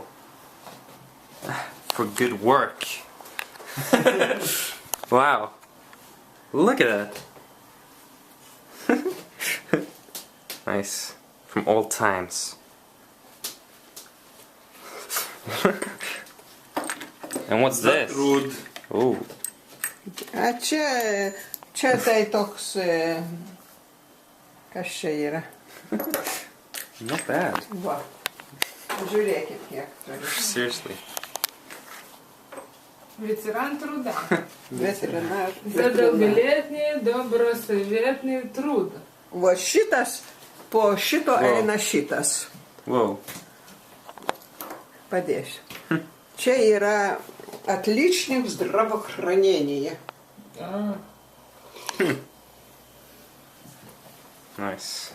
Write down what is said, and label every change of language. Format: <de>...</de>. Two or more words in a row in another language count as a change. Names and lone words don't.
<en>For good work. Wow. Look at that. Nice. From old times. And what's this? Oh.</en> <lt>Čia tai toks, kas čia yra?</lt> <en>Not bad.</en> <lt>Va. Žiūrėkit, kiek turi.</lt> <en>Seriously.</en> <ru>Ветеран труда. Veterinar. За долголетний, добросоветный труд.</ru> <lt>Va šitas, po šito eina šitas.</lt> <en>Whoa.</en> <lt>Padėsiu. Čia yra</lt> <ru>отличник здравоохранения.</ru> <en>Nice.</en>